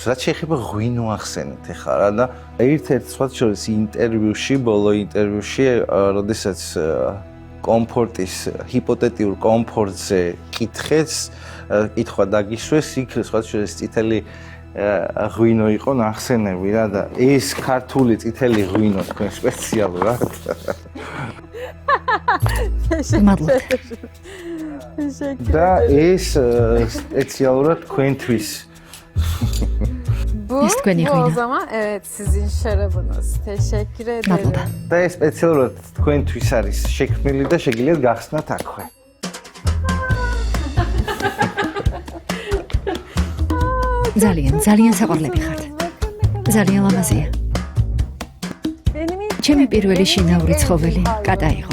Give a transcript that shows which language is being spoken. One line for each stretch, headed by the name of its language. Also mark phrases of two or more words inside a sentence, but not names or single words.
Georgian: რაც შეეხება ღვინო ახსენეთ ახლა რა და ერთ-ერთ სხვა შორის ინტერვიუში, ბოლო ინტერვიუში, როდესაც კომფორტის ჰიპოთეტიურ კომფორტზე კითხვა დაგისვეს, იქ სხვა შორის წითელი ღვინო იყო ნახსენები რა და ეს ქართული წითელი ღვინო თქვენ სპეციალურად. მადლობთ. და ეს სპეციალურად თქვენთვის. ეს თქვენი ღვინო.
Turkish: O zaman evet sizin şarabınız. Teşekkür ederim.
Georgian: მადლობა. და ეს სპეციალურად თქვენთვის არის შექმნილი და შეგიძლიათ გახსნათ აქვე. ძალიან საყვარლები ხართ. ძალიან ლამაზია. ჩემი პირველი შინაური ცხოველი კატა იყო.